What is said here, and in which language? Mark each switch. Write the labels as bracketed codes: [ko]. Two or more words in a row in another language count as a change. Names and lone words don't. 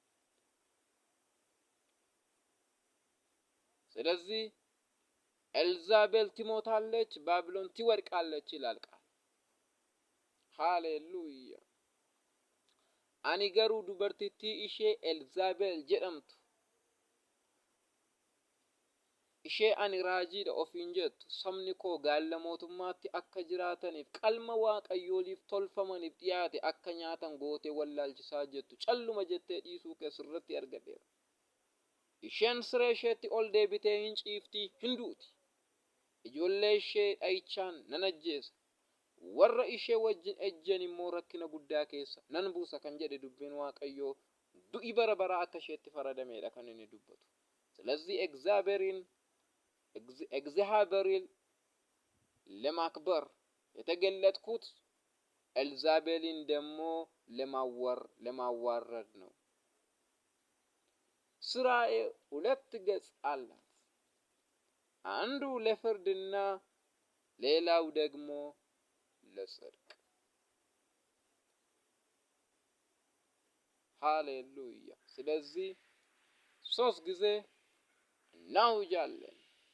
[am] ስለዚህ ኤልዛቤል ትሞታለች፣ ባቢሎን ትወድቃለች ይላል ቃል። ሃሌሉያ። [om] ani garuu dubartii ishee Elzaabel jedhamtu ishee ani raajiidha ofiin jettu sabni koo gaalla mootummaatti akka jiraataniif qalma waaqayyooliif tolfamaniif dhiyaate akka nyaatan gootee wallaalchisaa jettu calluma jettee dhiisuu keessirratti argadeera. Isheen siree isheetti ol deebitee hin ciiftii hin duuti. Ijoollee ishee dhayichaan nan ajjeesa. Warra ishee wajjin ejjan immoo rakkina guddaa keessa nan buusa kan jedhe dubbiin waaqayyoo du'i bara bara akka isheetti faradameedha kan inni dubbatu. [am] ስለዚህ እግዚአብሔርን ለማክበር የተገለጥኩት ኤልዛቤልን ደግሞ ለማዋረድ ነው። ስራዬ ሁለት ገጽ አላት። አንዱ ለፍርድና ሌላው ደግሞ ለጽድቅ። ሃሌሉያ። ስለዚህ 3 ጊዜ እናውጃለን።